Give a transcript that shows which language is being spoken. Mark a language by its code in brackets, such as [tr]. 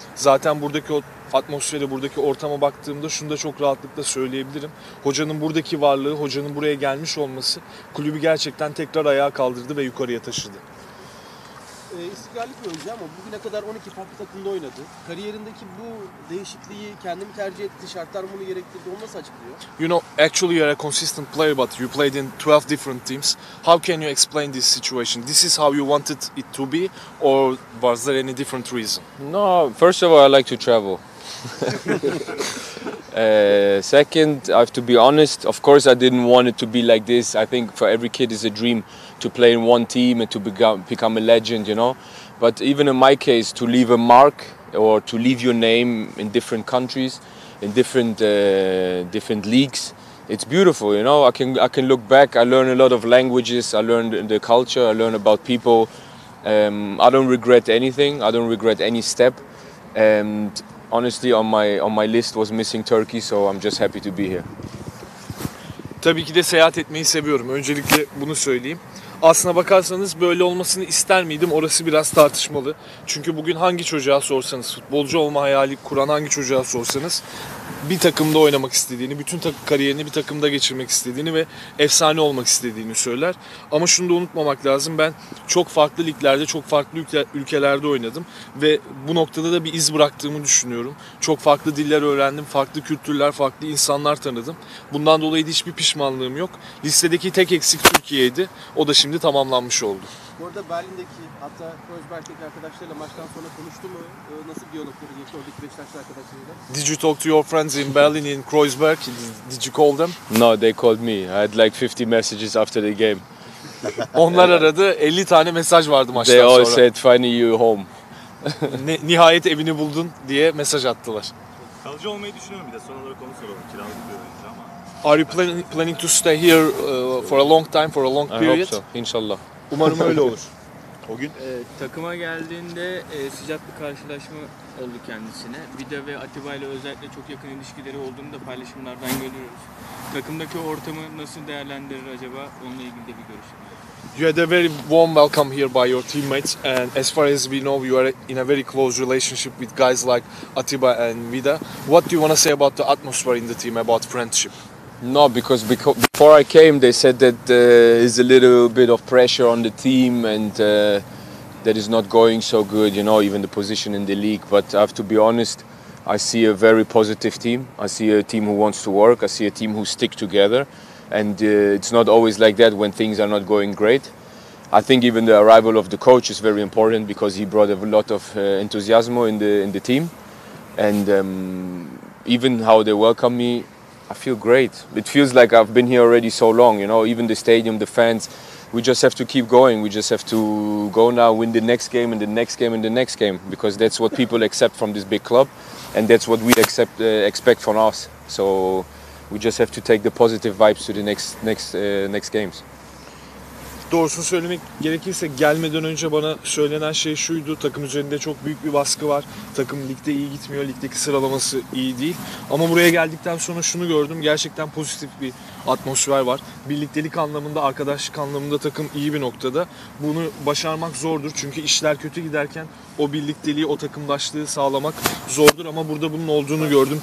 [tr] Zaten buradaki o atmosfere, buradaki ortama baktığımda şunu da çok rahatlıkla söyleyebilirim. Hocanın buradaki varlığı, hocanın buraya gelmiş olması kulübü gerçekten tekrar ayağa kaldırdı ve yukarıya taşıdı. İstikrarlı bir oyuncu ama bugüne kadar 12 farklı takımda oynadı. Kariyerindeki bu değişikliği kendimi tercih etti, şartlar bunu gerektirdi. Onu nasıl açıklıyor? [en] You know, actually you are a consistent player, but you played in 12 different teams. How can you explain this situation? This is how you wanted it to be, or was there any different reason? No, first of all, I like to travel. Second, I have to be honest. Of course, I didn't want it to be like this. I think for every kid, it's a dream to play in one team and to become a legend, you know. But even in my case, to leave a mark or to leave your name in different countries, in different leagues, it's beautiful, you know. I can look back. I learn a lot of languages. I learn the culture. I learn about people. I don't regret anything. I don't regret any step. And honestly, on my list was missing Turkey, so I'm just happy to be here. [tr] Tabii ki de seyahat etmeyi seviyorum. Öncelikle bunu söyleyeyim. Aslına bakarsanız böyle olmasını ister miydim? Orası biraz tartışmalı. Çünkü bugün hangi çocuğa sorsanız, futbolcu olma hayali kuran hangi çocuğa sorsanız bir takımda oynamak istediğini, bütün kariyerini bir takımda geçirmek istediğini ve efsane olmak istediğini söyler. Ama şunu da unutmamak lazım. Ben çok farklı liglerde, çok farklı ülkelerde oynadım ve bu noktada da bir iz bıraktığımı düşünüyorum. Çok farklı diller öğrendim, farklı kültürler, farklı insanlar tanıdım. Bundan dolayı da hiçbir pişmanlığım yok. Listedeki tek eksik Türkiye'ydi. O da şimdi tamamlanmış oldu. Bu arada Berlin'deki, hatta Kreuzberg'deki arkadaşlarıyla maçtan sonra konuştu mu? Nasıl bir diyalogları geçti oradaki Beşiktaşlı arkadaşlarıyla? [en] Did you talk to your friends in Berlin, in Kreuzberg? Did you call them? No, they called me. I had like 50 messages after the game. [tr] Onlar aradı. 50 tane mesaj vardı maçtan [en] They all [tr] sonra. [en] said, "Finally you home." [tr] Nihayet evini buldun diye mesaj attılar. Kalıcı olmayı düşünüyorum bir de son olarak onu soralım. Kiralık bir oyuncu ama. [en] Are you planning to stay here for a long time, for a long I hope period? so, inshallah. [tr] Umarım öyle olur. O gün Takıma geldiğinde sıcak bir karşılaşma oldu kendisine. Vida ve Atiba ile özellikle çok yakın ilişkileri olduğunu da paylaşımlardan görüyoruz. Takımdaki ortamı nasıl değerlendirir acaba? Onunla ilgili de bir görüşüm var. [en] You had a very warm welcome here by your teammates, and as far as we know, you are in a very close relationship with guys like Atiba and Vida. What do you want to say about the atmosphere in the team, about friendship? No, because before I came, they said that there's a little bit of pressure on the team and that is not going so good, you know, even the position in the league. But I have to be honest, I see a very positive team. I see a team who wants to work. I see a team who stick together. And it's not always like that when things are not going great. I think even the arrival of the coach is very important because he brought a lot of enthusiasm in the team. And even how they welcome me, I feel great. It feels like I've been here already so long, you know, even the stadium, the fans. We just have to keep going. We just have to go now, win the next game and the next game and the next game, because that's what people accept from this big club, and that's what we expect from us. So we just have to take the positive vibes to the next games. [tr] Doğrusunu söylemek gerekirse gelmeden önce bana söylenen şey şuydu: takım üzerinde çok büyük bir baskı var. Takım ligde iyi gitmiyor, ligdeki sıralaması iyi değil. Ama buraya geldikten sonra şunu gördüm: gerçekten pozitif bir atmosfer var. Birliktelik anlamında, arkadaşlık anlamında takım iyi bir noktada. Bunu başarmak zordur çünkü işler kötü giderken o birlikteliği, o takımdaşlığı sağlamak zordur, ama burada bunun olduğunu gördüm.